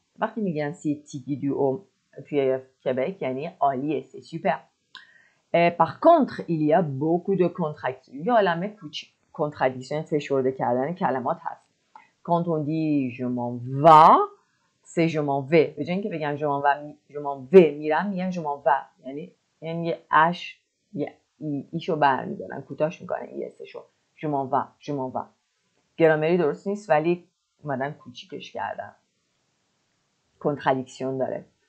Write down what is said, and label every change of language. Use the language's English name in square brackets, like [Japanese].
[Persian] وقتی میگن [French] c'est Tigidou [Persian] توی Québec یعنی عالیه, [French] c'est super. Par contre, il y a beaucoup de contractions. [Persian] یه عالمه کوچیک contradiction فشرده کردن کلمات هست. [French] Quand on dit je m'en vais, c'est je m'en vais. [Persian] به جای اینکه بگم [French] je m'en vais [Persian] میرم میگن je m'en vais. یعنی یه اش یه ایشو برمیدارن کوتاش میکنن ایسشو. [French] je m'en vais. [Persian] گرامری درست نیست ولی اومدن کوچیکش کردن. contradiction داره.